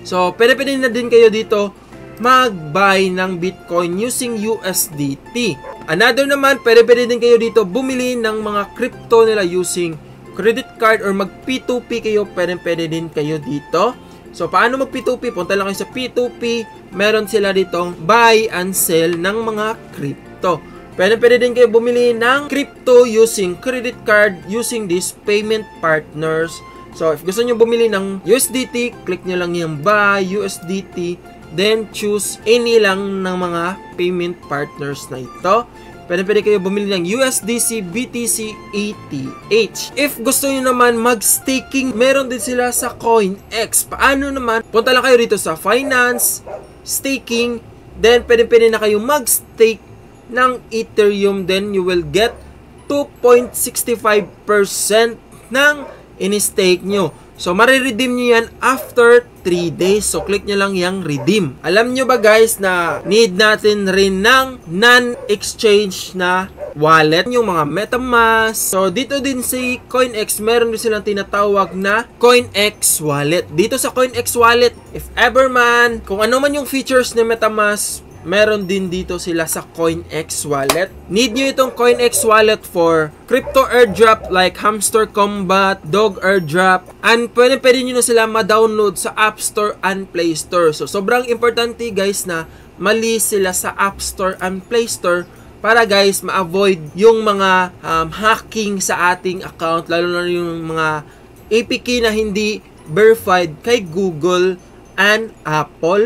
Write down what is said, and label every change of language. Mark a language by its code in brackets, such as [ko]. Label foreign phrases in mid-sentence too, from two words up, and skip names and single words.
[tl] So, pwede na din kayo dito mag-buy ng Bitcoin using USDT. Another naman, pwede din kayo dito bumili ng mga crypto nila [en] using credit card or [tl] mag P2P kayo. Pwede din kayo dito. So, paano mag P2P? Punta lang kayo sa P2P. Meron sila ditong [en] buy and sell [tl] ng mga crypto. Pwede din kayo bumili ng crypto [en] using credit card using these payment partners. [tl] So, if gusto nyo bumili ng USDT, click nyo lang yung buy USDT, [en] then choose any [tl] lang ng mga [en] payment partners [tl] na ito. Pwede kayo bumili ng USDC, BTC, ETH. If gusto nyo naman mag-staking, meron din sila sa CoinEx. Paano naman? Punta lang kayo dito sa Finance, Staking, then pwede na kayo mag-stake ng Ethereum, [en] then you will get [tl] 2.65% ng in-stake nyo. So, mariredeem nyo yan [en] after 3 days. [tl] So, click nyo lang yung redeem. Alam nyo ba guys na need natin rin ng non-exchange na wallet, yung mga MetaMask. So, dito din si CoinEx, meron din silang tinatawag na CoinEx Wallet. Dito sa CoinEx Wallet, [en] if ever [tl] man, kung ano man yung features ni MetaMask, meron din dito sila sa CoinEx Wallet. Need nyo itong CoinEx Wallet [en] for crypto airdrop like Hamster Combat, Dog airdrop, and [tl] pwede nyo na sila ma-download sa App Store and Play Store. So, sobrang importante guys na mali sila sa App Store and Play Store para guys ma-avoid yung mga hacking sa ating account, lalo na yung mga APK na hindi verified kay Google and Apple.